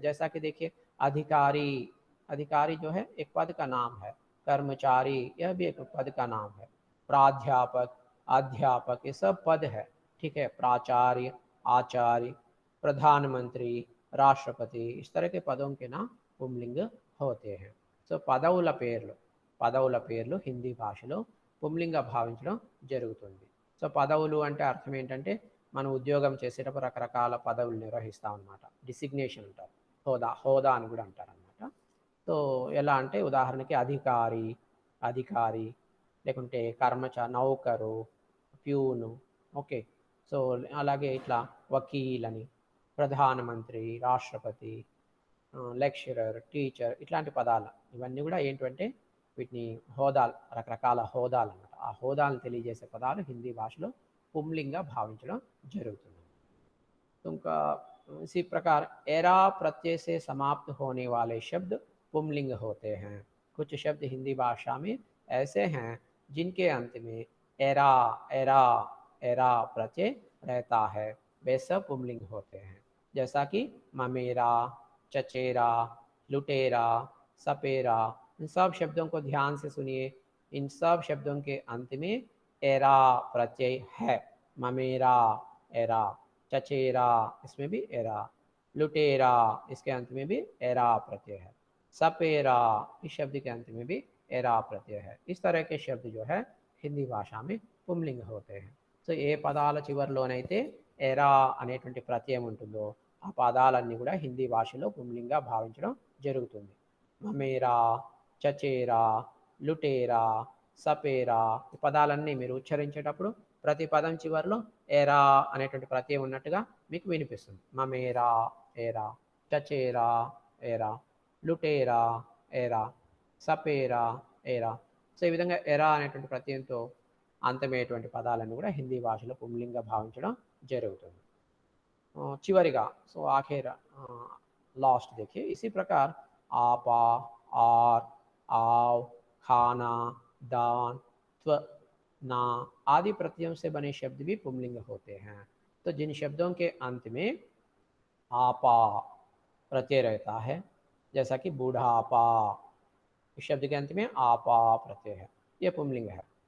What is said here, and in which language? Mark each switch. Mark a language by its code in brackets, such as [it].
[hi] जैसा कि देखिए अधिकारी, अधिकारी जो है एक पद का नाम है। कर्मचारी, यह भी एक पद का नाम है। प्राध्यापक, अध्यापक, ये सब पद है, ठीक है। प्राचार्य, आचार्य, प्रधानमंत्री, राष्ट्रपति, इस तरह के पदों के नाम पुंलिंग होते हैं। [te] సో పదవుల పేర్లు, పదవుల పేర్లు హిందీ భాషలో పుంలింగ భావించడం జరుగుతుంది. సో పదవులు అంటే అర్థం ఏంటంటే మనం ఉద్యోగం చేసేటప్పుడు రకరకాల పదవులు నిర్వహిస్తాం అన్నమాట, డిసిగ్నేషన్ అంటారు, హోదా, హోదా అని కూడా అంటారు అనమాట. సో ఎలా అంటే ఉదాహరణకి అధికారి, అధికారి, లేకుంటే కర్మచారి, నౌకరు, ప్యూను, ఓకే. సో అలాగే ఇట్లా వకీల్ అని, ప్రధానమంత్రి, రాష్ట్రపతి, లెక్చరర్, టీచర్, ఇట్లాంటి పదాలు ఇవన్నీ కూడా ఏంటంటే వీటిని హోదాలు, రకరకాల హోదాలు అన్నమాట. ఆ హోదాలను తెలియజేసే పదాలు హిందీ భాషలో పుంలింగ భావించడం జరుగుతుంది. [hi] उनका इसी प्रकार एरा प्रत्यय से समाप्त होने वाले शब्द पुंलिंग होते हैं। कुछ शब्द हिंदी भाषा में ऐसे हैं जिनके अंत में एरा, एरा, एरा प्रत्यय रहता है, वे सब पुंलिंग होते हैं। जैसा कि ममेरा, चचेरा, लुटेरा, सपेरा, इन सब शब्दों को ध्यान से सुनिए। इन सब शब्दों के अंत में एरा प्रत्यय है। ममेरा, एरा, चचेरा, इसमें भी एरा, लुटेरा, इसके अंत में भी एरा प्रत्यय है, सपेरा, इस शब्द के अंत में भी एरा प्रत्यय है। इस तरह के शब्द जो है हिंदी भाषा में पुंलिंग होते हैं। [te] సో ఏ పదాల చివరిలోనైతే ఎరా అనేటువంటి ప్రత్యయం ఉంటుందో ఆ పదాలన్నీ కూడా హిందీ భాషలో పుంలింగా భావించడం జరుగుతుంది. మమేరా, చచేరా, లుటేరా, సపేరా, ఈ పదాలన్నీ మీరు ఉచ్చరించేటప్పుడు ప్రతి పదం చివరిలో ఏరా అనేటువంటి ప్రత్యయం ఉన్నట్టుగా మీకు వినిపిస్తుంది. మమేరా, ఏరా, చచేరా, ఏరా, లుటేరా, ఏరా, సపేరా, ఏరా. సో ఈ విధంగా ఎరా అనేటువంటి ప్రత్యయంతో అంతమయ్యేటువంటి పదాలను కూడా హిందీ భాషలో పుంలింగ భావించడం జరుగుతుంది. చివరిగా సో [hi] आखिर लास्ट देखिए, इसी प्रकार आपा, आर, आव, खाना, दान, त्व, ना आदि प्रत्ययों से बने शब्द भी पुंलिंग होते हैं। तो जिन शब्दों के अंत में आपा प्रत्यय रहता है, जैसा कि बूढ़ापा, इस शब्द के अंत में आपा प्रत्यय है, यह पुंलिंग है।